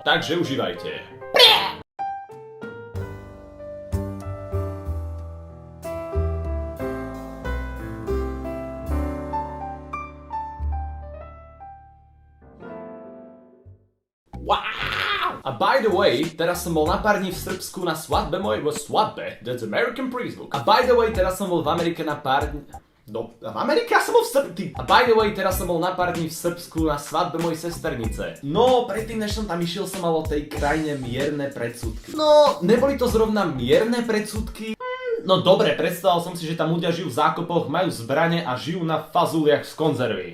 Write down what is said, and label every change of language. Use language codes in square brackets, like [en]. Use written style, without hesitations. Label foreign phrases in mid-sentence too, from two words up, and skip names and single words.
[sl] Takže užívajte. [en] A by the way, [sk] teraz som bol na pár dní v Srbsku na svadbe mojej svadbe. That's American prízvuk. [en] A by the way, [sk] teraz som bol v Amerike na pár dní... No, v Amerike ja som bol v Srbsku. A [en] by the way, [sk] teraz som bol na pár dní v Srbsku na svadbe mojej sesternice. No, predtým než som tam išiel, som mal o tej krajine mierne predsudky. No, neboli to zrovna mierne predsudky. No dobre, predstavil som si, že tam ľudia žijú v zákopoch, majú zbrane a žijú na fazuliach z konzervy.